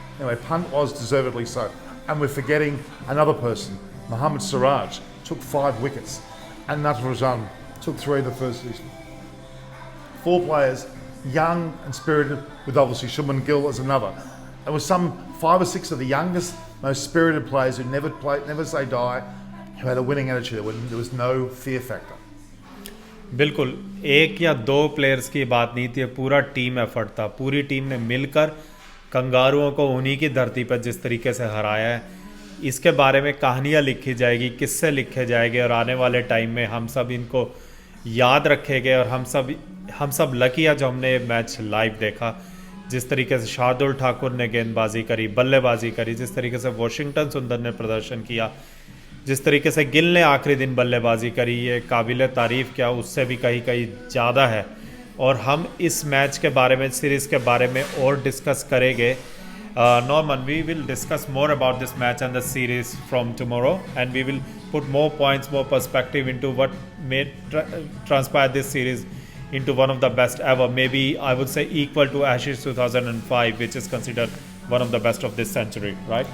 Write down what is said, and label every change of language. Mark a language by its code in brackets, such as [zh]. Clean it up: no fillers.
[en] Anyway, Pant was deservedly so. And we're forgetting another person, Mohammad Siraj, took 5 wickets, and Natarajan took 3 of the first season. 4 players, young and spirited, with obviously Shubman Gill as another. There was some 5 or 6 of the youngest, most spirited players who never say die, who had a winning attitude. There was no fear factor. [hi] बिल्कुल, 1 या 2 players की बात नहीं थी, पूरा team effort था। पूरी team ने मिलकर कंगारुओं को उन्हीं की धरती पर जिस तरीके से हराया है, इसके बारे में कहानियाँ लिखी जाएगी, किस्से लिखे जाएंगे, और आने वाले टाइम में हम सब इनको याद रखेंगे। और हम सब लकी है जो हमने ये मैच लाइव देखा। जिस तरीके से शार्दुल ठाकुर ने गेंदबाजी करी, बल्लेबाजी करी, जिस तरीके से वॉशिंगटन सुंदर ने प्रदर्शन किया, जिस तरीके से गिल ने आखिरी दिन बल्लेबाजी करी, ये काबिल तारीफ़ क्या, उससे भी कहीं ज़्यादा है। और हम इस मैच के बारे में, सीरीज़ के बारे में और डिस्कस करेंगे। [en] Norman, we will discuss more about this match and the series from tomorrow, and we will put more points, more perspective into what made transpire this series into one of the best ever. Maybe I would say equal to Ashes 2005, which is considered one of the best of this century, right?